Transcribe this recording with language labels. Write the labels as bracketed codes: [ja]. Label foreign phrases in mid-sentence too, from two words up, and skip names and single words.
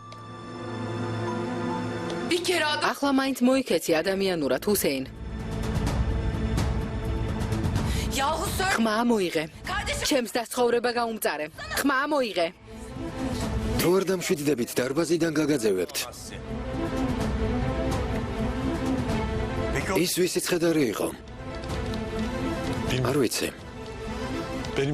[tr] Bir kere adam... [ka] ახლა მაინც მოიქეცი ადამიანურად, ჰუსეინ. [tr] Yahu söyle. [ka] ხმა მოიღე. [tr] Kardeşim. [ka] ჩემს დასცხოვრება გაუმწარე. ხმა მოიღე. თუ არ დამშვიდდებით, დარბაზიდან გაგაძევებთ. [tr] Peki o... [ka] ის ვისი ცხედარი იყო? არ ვიცი. [tr] Benim